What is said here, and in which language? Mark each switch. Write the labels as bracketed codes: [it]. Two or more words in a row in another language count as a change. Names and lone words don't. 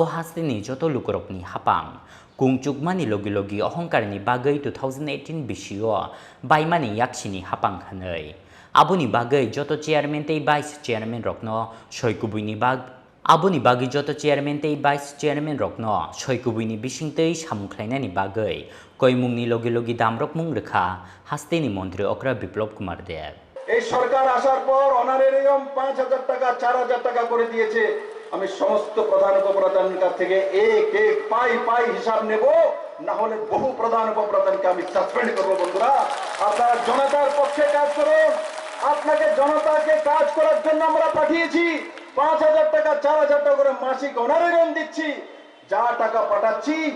[trp] Hastini joto lukorok ni hapang Kungchukmani logi Ohongkarni bagai 2018 bisio baimani yakshini hapang khanai Abuni bagai joto chairman tei vice chairman rokno soikubuni bag Abuni bagi joto chairman tei vice chairman rokno soikubuni bisingtei samukhlainani bagai koimungni logi damrok mung rekha Hastini Montri Okra Biplop Kumar Deb [bn] এই সরকার আসার পর অনারেরিয়াম 5000 টাকা 4000 টাকা করে দিয়েছে আমি সমস্ত প্রধান উপপ্রধানের কাছ থেকে এক পাই হিসাব নেব না হলে বহু প্রধান উপপ্রধানকে আমি সাসপেন্ড করব বন্ধুরা আপনারা জনতার পক্ষে কাজ করুন আপনাকে জনতাকে কাজ করার জন্য আমরা পাঠিয়েছি 5000 টাকা 4000 টাকা করে মাসিক অনারেরিয়াম দিচ্ছি যা টাকা পাঠাচ্ছি